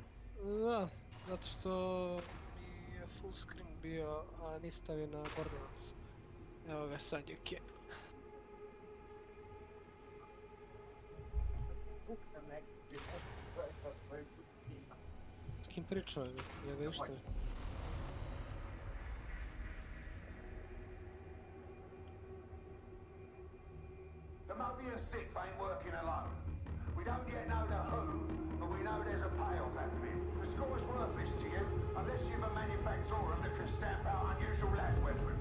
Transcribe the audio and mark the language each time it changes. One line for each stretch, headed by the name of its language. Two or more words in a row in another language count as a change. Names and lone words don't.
Serbian: Da, zato što mi je
English: full screen
Serbian: bio, a nisi stavio na Borderlands. Evo ga, sad je okej. S kim pričao je, ja ga išta.
English: The Mobius 6 ain't working alone. We don't yet know the who, but we know there's a payoff happening. The score's worthless to you, unless you've a manufactorum that can stamp out unusual las weapons.